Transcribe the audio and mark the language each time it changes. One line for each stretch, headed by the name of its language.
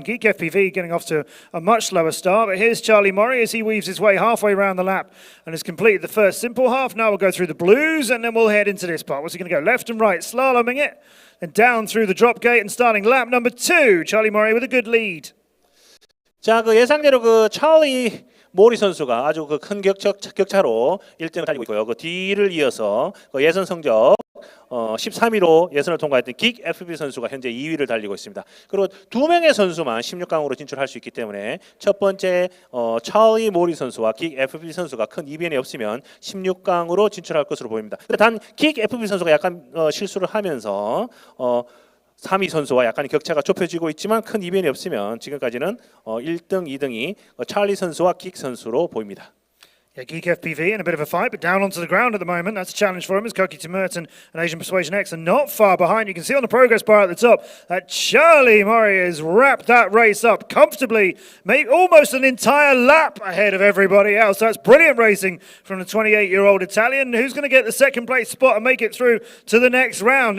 English: Geek FPV getting off to a much slower start, but here's Charlie Murray as he weaves his way halfway around the lap and has completed the first simple half. Now we'll go through the blues and then we'll head into this part. What's he going to go? Left and right, slaloming it, and down through the drop gate and starting lap number 2. Charlie Murray with a good lead.
Korean: 자, 그 예상대로 그 찰리 모리 선수가 아주 그 큰 격차로 1등을 달리고 있고요. 그 뒤를 이어서 그 예선 성적 13위로 예선을 통과했던 긱 FB 선수가 현재 2위를 달리고 있습니다. 그리고 두 명의 선수만 16강으로 진출할 수 있기 때문에 첫 번째 찰리 모리 선수와 긱 FB 선수가 큰 이변이 없으면 16강으로 진출할 것으로 보입니다. 단 긱 FB 선수가 약간 실수를 하면서 3위 선수와 약간 격차가 좁혀지고 있지만 큰 이변이 없으면 지금까지는 1등, 2등이 찰리 선수와 긱 선수로 보입니다.
English: Yeah, Geek FPV in a bit of a fight, but down onto the ground at the moment. That's a challenge for him as Koki Merton and Asian Persuasion X are not far behind. You can see on the progress bar at the top that Charlie Murray has wrapped that race up comfortably, maybe almost an entire lap ahead of everybody else. That's brilliant racing from the 28-year-old Italian. Who's going to get the second place spot and make it through to the next round?